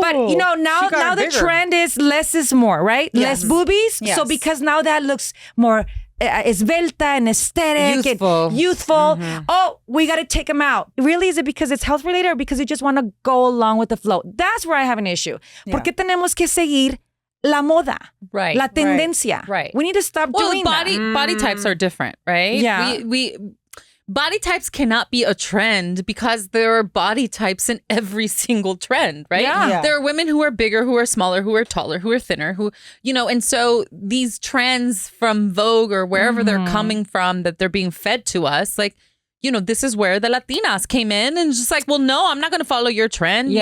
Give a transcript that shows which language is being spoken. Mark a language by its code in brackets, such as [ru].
[en] But now the bigger. trend is less is more, right? Yes. Less boobies. Yes. So because now that looks more esbelta and aesthetic Youthful. and youthful. Oh, we got to take them out. Really, is it because it's health related or because you just want to go along with the flow? That's where I have an issue. [es] ¿Por qué tenemos que seguir la moda? [en] Right. [es] La tendencia. [en] Right. We need to stop doing body types are different, right? Yeah. We body types cannot be a trend because there are body types in every single trend, right? Yeah. There are women who are bigger, who are smaller, who are taller, who are thinner, who, and so these trends from Vogue or wherever they're coming from that they're being fed to us, like, this is where the Latinas came in and just like, well, no, I'm not going to follow your trend.